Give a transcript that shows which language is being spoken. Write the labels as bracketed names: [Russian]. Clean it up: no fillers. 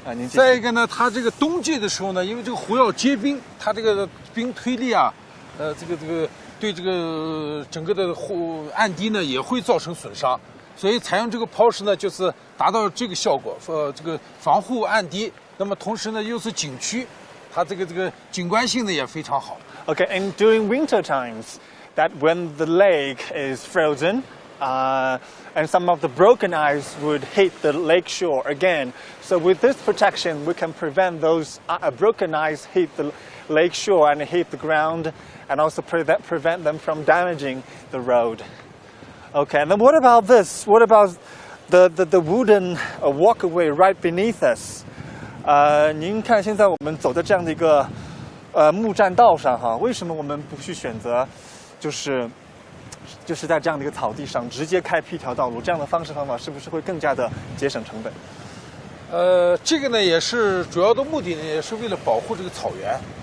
[Chinese] 再一个呢，它这个冬季的时候呢，因为这个湖要结冰，它这个冰推力啊，这个。对这个整个的岸堤呢也会造成损伤，所以采用这个抛石呢，就是达到这个效果，这个防护岸堤。那么同时呢，又是景区，它这个景观性呢也非常好。 [English] Okay, and during winter times, that when the lake is frozen, and some of the broken ice would hit the lake shore again. So with this protection, we can prevent those broken ice hit the lake shore and hit the ground. And also prevent them from damaging the road. Okay, and then what about this? What about the wooden walkway right beneath us? [Chinese] 您看现在我们走在这样的一个木栈道上哈，为什么我们不去选择就是在这样的一个草地上直接开辟一条道路？这样的方式方法是不是会更加的节省成本？这个呢也是主要的目的呢，也是为了保护这个草原。